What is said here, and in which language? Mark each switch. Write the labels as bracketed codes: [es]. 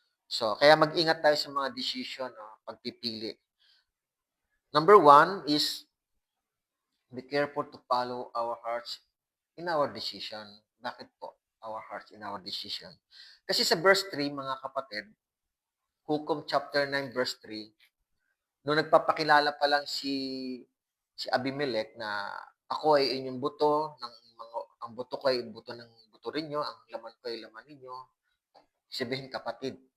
[tl] So, kaya mag-ingat tayo sa mga decision, pagpipili. [en] Number 1 is, be careful to follow our hearts in our decision. [tl] Bakit po? [en] Our hearts in our decision. [tl] Kasi sa verse 3, mga kapatid, Hukom chapter 9, verse 3, nung nagpapakilala pa lang si Abimelech na ako ay inyong buto, ang buto ko ay buto rin nyo, ang laman ko ay laman ninyo, sabihin kapatid.